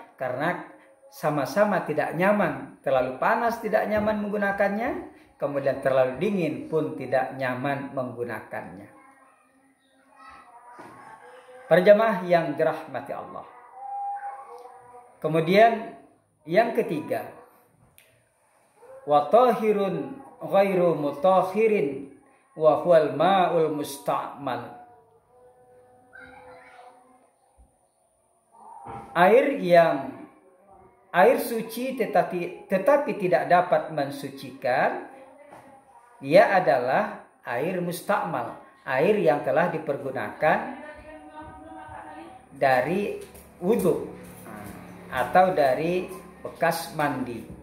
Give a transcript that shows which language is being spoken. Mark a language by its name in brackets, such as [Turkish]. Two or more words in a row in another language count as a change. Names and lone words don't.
[Indonesian] Karena sama-sama tidak nyaman. Terlalu panas tidak nyaman menggunakannya. kemudian terlalu dingin pun tidak nyaman menggunakannya. Para jamaah yang dirahmati Allah. Kemudian yang ketiga, [Arabic] wa tahirun ghairu mutahhirin wa huwal ma'ul musta'mal. [Indonesian] Air suci tetapi tidak dapat mensucikan, dia adalah air musta'mal, air yang telah dipergunakan dari wudhu atau dari bekas mandi.